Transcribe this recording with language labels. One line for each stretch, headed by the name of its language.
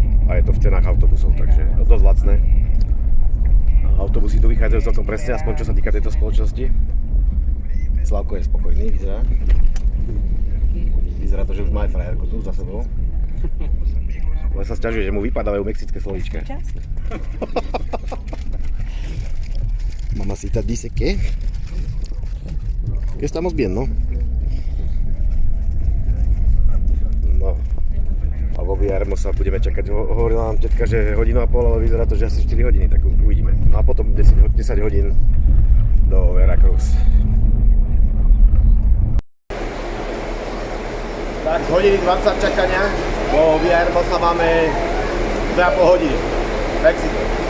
Slovak: A je to v cenách autobusov, takže je to dosť lacné. Autobusy tu vychádzajú celkom presne, aspoň čo sa týka tejto spoločnosti. Slavko je spokojný, vyzerá. Vyzerá to, že už má aj frajerku tu za sebou. Ale sa sťažuje, že mu vypadávajú mexické slovíčka.
Spanish: Mamacita dice que estamos bien, ¿no? No.
Slovak: A vo Villahermosa budeme čakať. Hovorila nám tetka, že 1,5 hodiny, ale vyzerá to, že asi 4 hodiny, tak uvidíme. No a potom 10 hodín do Veracruz. Tak z hodiny 20 čakania vo Villahermosa máme 2,5 hodiny. Mexiko.